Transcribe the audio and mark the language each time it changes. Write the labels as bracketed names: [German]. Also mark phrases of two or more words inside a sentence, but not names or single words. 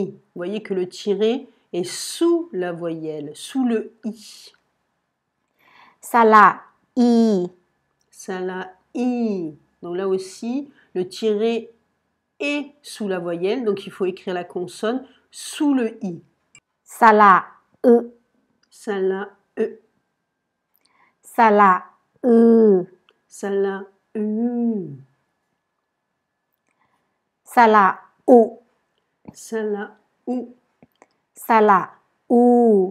[French] Vous voyez que le tiret est sous la voyelle, sous le I. Sala I. Sala I. Donc là aussi, le tiret est sous la voyelle, donc il faut écrire la consonne sous le I. Sala E. Sala E. Sala U. Sala U. Sala U. Sala U. Sala U.